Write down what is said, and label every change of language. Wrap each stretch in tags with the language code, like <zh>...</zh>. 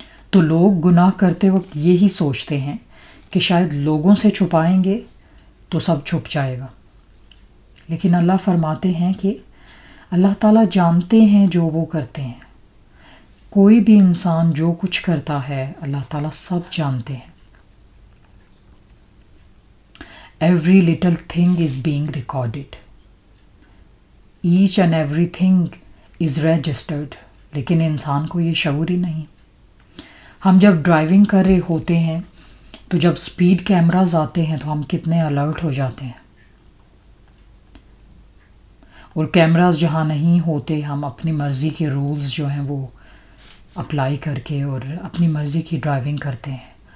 <ur>تو لوگ گناہ کرتے وقت یہی سوچتے ہیں کہ شاید لوگوں سے چھپائیں گے تو سب چھپ جائے گا، لیکن اللہ فرماتے ہیں کہ اللہ تعالیٰ جانتے ہیں جو وہ کرتے ہیں۔ کوئی بھی انسان جو کچھ کرتا ہے اللہ تعالیٰ سب جانتے ہیں۔</ur> <en>Every little thing is being recorded. Each and everything is registered.</en> <ur>لیکن انسان کو یہ شعور ہی نہیں۔ ہم جب ڈرائیونگ کر رہے ہوتے ہیں تو جب سپیڈ کیمراز آتے ہیں تو ہم کتنے الرٹ ہو جاتے ہیں، اور کیمراز جہاں نہیں ہوتے ہم اپنی مرضی کے رولز جو ہیں وہ اپلائی کر کے اور اپنی مرضی کی ڈرائیونگ کرتے ہیں.</ur>